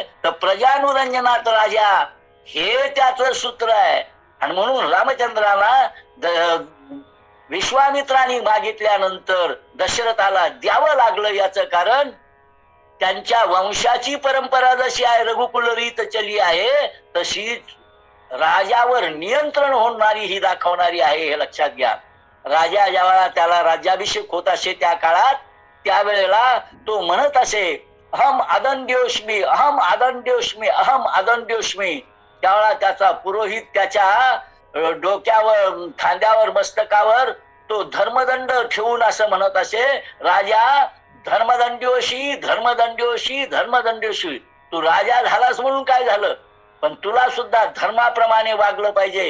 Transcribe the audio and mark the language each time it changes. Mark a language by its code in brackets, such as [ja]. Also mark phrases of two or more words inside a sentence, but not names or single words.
[mr] तर प्रजानुरंजनात राजा हे त्याचं सूत्र आहे. आणि म्हणून रामचंद्राला विश्वामित्रांनी मागितल्यानंतर दशरथाला द्यावं लागलं. याचं कारण त्यांच्या वंशाची परंपरा जशी आहे, [hi] रघुकुल रीत चली [mr] आहे, तशीच राजावर नियंत्रण होणारी ही दाखवणारी आहे, हे लक्षात घ्या. राजा ज्यावेळेला त्याला राज्याभिषेक होत असे त्या काळात, त्यावेळेला तो म्हणत असे [sa] अहम आदंड्योष्मी, अहम आदंड्योष्मी, अहम आदंड्योष्मी. [mr] त्यावेळेला त्याचा पुरोहित त्याच्या डोक्यावर, खांद्यावर, मस्तकावर तो धर्मदंड ठेवून असं म्हणत असे, राजा [sa] धर्मदंड्योशी, धर्मदंड्योशी, धर्मदंड्योशी. [mr] तू राजा झालास म्हणून काय झालं, पण तुला सुद्धा धर्माप्रमाणे वागलं पाहिजे.